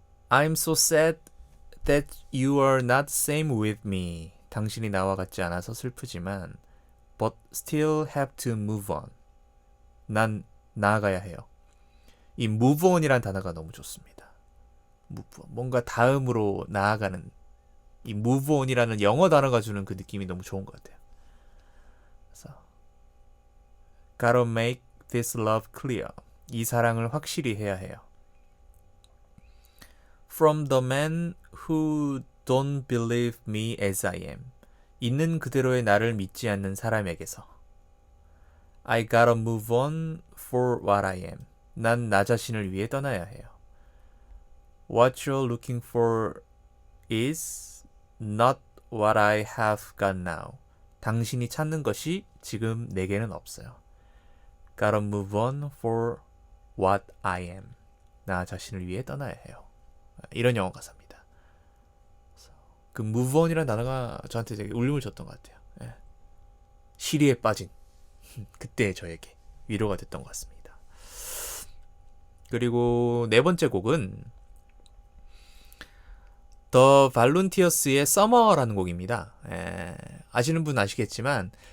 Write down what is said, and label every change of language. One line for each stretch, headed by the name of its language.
English: I'm so sad that you are not same with me.
Korean: 당신이 나와 같지 않아서 슬프지만
English: but still have to move on.
Korean: 난 나아가야 해요. 이 move on이란 단어가 너무 좋습니다.
English: move on.
Korean: 뭔가 다음으로 나아가는, 이 move on이라는 영어 단어가 주는 그 느낌이 너무 좋은 것 같아요. 그래서
English: Gotta make this love clear.
Korean: 이 사랑을 확실히 해야 해요.
English: From the man who don't believe me as I am.
Korean: 있는 그대로의 나를 믿지 않는 사람에게서.
English: I gotta move on for what I am.
Korean: 난 나 자신을 위해 떠나야 해요.
English: What you're looking for is not what I have got now.
Korean: 당신이 찾는 것이 지금 내게는 없어요.
English: Gotta move on for what I am.
Korean: 나 자신을 위해 떠나야 해요. 이런 영어 가사입니다. 그 move on이라는 단어가 저한테 되게 울림을 줬던 것 같아요. 예. 시리에 빠진 그때 저에게 위로가 됐던 것 같습니다. 그리고 네 번째 곡은 The Volunteers의 Summer라는 곡입니다. 아시는 분 아시겠지만